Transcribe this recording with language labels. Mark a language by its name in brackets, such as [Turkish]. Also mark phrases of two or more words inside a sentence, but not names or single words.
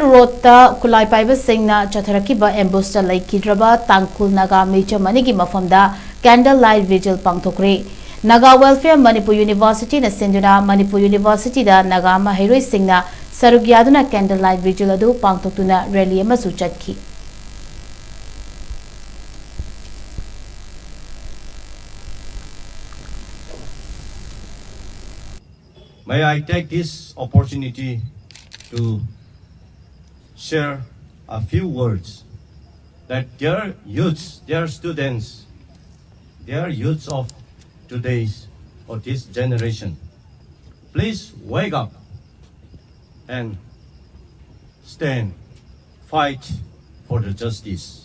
[Manipuri] Rota Kulai Paiba Singna Chatharakiba Embusta Lake Kidraba Tangkul Naga Mecha Manigi Mafamda Candlelight Vigil Pangtokri Naga Welfare Manipur University na Sinduna Manipur University da Naga Mahiroi Singna Sarugyaduna Candlelight Vigil Adu Pangtoktuna Rally Amasu Chatki. [English] May I take this opportunity to share a few words that dear youths, dear students, dear youths of today's or this generation, please wake up and stand, fight for the justice.